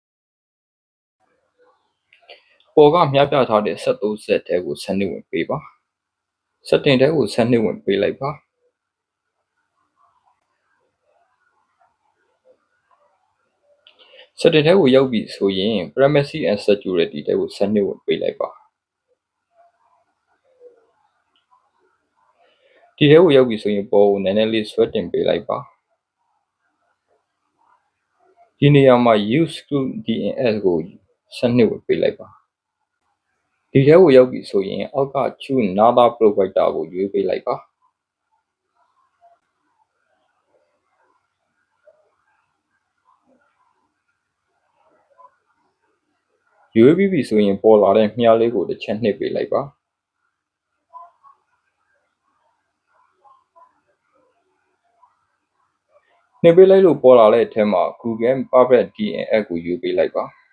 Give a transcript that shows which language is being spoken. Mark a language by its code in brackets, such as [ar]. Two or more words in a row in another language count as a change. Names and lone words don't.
[my] ပေါ်ကမျှပြထားတဲ့73 set ထဲကိုဆက်နှိပ်ဝင်ပေးပါ။ setting ထဲကိုဆက်နှိပ်ဝင်ပေးလိုက်ပါ။ setting ထဲကိုရောက်ပြီဆိုရင် [en] privacy and security [my] ထဲကိုဆက်နှိပ်ဝင်ပေးလိုက်ပါ ဒီထဲကိုရောက်ပြီဆိုရင်ပေါ်ကိုနည်းနည်းလေးဆွဲတင်ပေးလိုက်ပါဒီနေရာမှာ [en] use to DNS [my] ကိုဆက်နှိပ်ဝင်ပေးလိုက်ပါဒီထဲကိုရောက်ပြီဆိုရင်အောက်က [en] choose another provider [my] ကိုရွေးပေးလိုက်ပါ ရွေးပြီးပြီဆိုရင်ပေါ်လာတဲ့မြားလေးကိုတစ်ချက်နှိပ်ပေးလိုက်ပါနှိပ်ပေးလိုက်လို့ပေါ်လာတဲ့အထက်မှာ Google Private DNS ကိုရွေးပေးလိုက်ပါ